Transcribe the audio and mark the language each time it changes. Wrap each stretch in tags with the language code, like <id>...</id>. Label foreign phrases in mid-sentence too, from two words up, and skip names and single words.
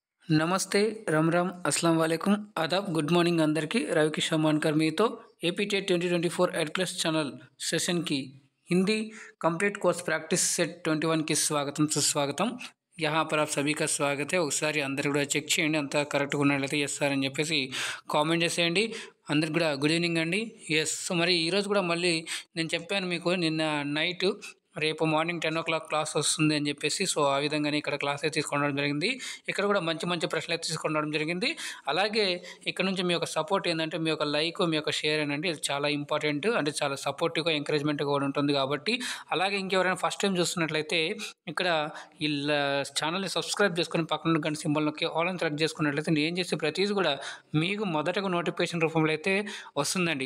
<te>నమస్తే రామ్ రామ్</te> <ar>السلام عليكم</ar> <te>ఆదాబ్</te> <en>good morning</en> <te>అందరికీ रवि किशोर मानकर మీతో ఏపీ టెట్ 2024 एड प्लस ఛానల్ సెషన్కి</te> <en>Hindi complete course practice set</en> <te>21</te> <hi>की स्वागतम सुस्वागतम। यहाँ पर आप सभी का स्वागत है।</hi> <te>ఒకసారి అందరూ కూడా చెక్ చేయండి అంతా కరెక్ట్గా ఉన్నట్లయితే</te> <en>yes sir</en> <te>అని చెప్పేసి కామెంట్ చేసేయండి। అందరికి కూడా</te> <en>good evening</en> <te>అండి। ఎస్ మరి ఈరోజు కూడా మళ్ళీ నేను చెప్పాను మీకు నిన్న నైట్ రేపు మార్నింగ్ 10 o'clock క్లాస్ వస్తుంది అని చెప్పేసి సో ఆ విధంగానే ఇక్కడ క్లాస్ అయితే తీసుకోవడం జరిగింది। ఇక్కడ కూడా మంచి మంచి ప్రశ్నలు అయితే తీసుకోవడం జరిగింది। అలాగే ఇక్కడ నుంచి మీ యొక్క సపోర్ట్ ఏంటంటే మీ యొక్క లైక్ మీ యొక్క షేర్ ఏంటంటే ఇది చాలా ఇంపార్టెంట్, అంటే చాలా సపోర్టివ్గా ఎంకరేజ్మెంట్గా కూడా ఉంటుంది కాబట్టి అలాగే ఇంకెవరైనా</te> <en>first time</en> <te>చూస్తున్నట్లయితే ఇక్కడ ఈ ఛానల్ని సబ్స్క్రైబ్ చేసుకుని పక్కన గంట సింబల్ నొక్కి ఆల్ అని సెలెక్ట్ చేసుకున్నట్లయితే నేను చేసే ప్రతిదీ కూడా మీకు మొదటగా నోటిఫికేషన్ రూపంలో అయితే వస్తుందండి।</te>